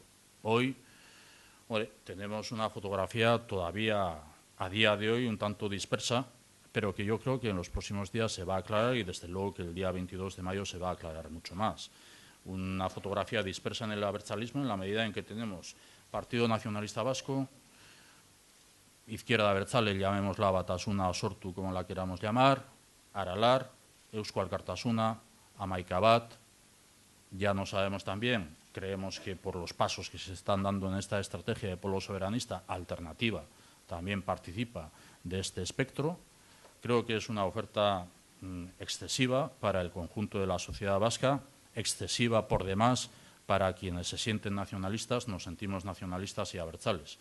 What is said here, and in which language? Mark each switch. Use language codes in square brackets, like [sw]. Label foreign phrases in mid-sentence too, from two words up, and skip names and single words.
[es] Hoy tenemos una fotografía todavía a día de hoy un tanto dispersa, pero que yo creo que en los próximos días se va a aclarar y desde luego que el día 22 de mayo se va a aclarar mucho más. Una fotografía dispersa en el abertzalismo en la medida en que tenemos Partido Nacionalista Vasco, izquierda abertzale, llamémosla Batasuna o Sortu, como la queramos llamar, Aralar, Eusko Alkartasuna, Hamaika Bat. Ya no sabemos también, creemos que por los pasos que se están dando en esta estrategia de polo soberanista, Alternativa también participa de este espectro. Creo que es una oferta excesiva para el conjunto de la sociedad vasca, excesiva por demás para quienes se sienten nacionalistas, nos sentimos nacionalistas y abertzales.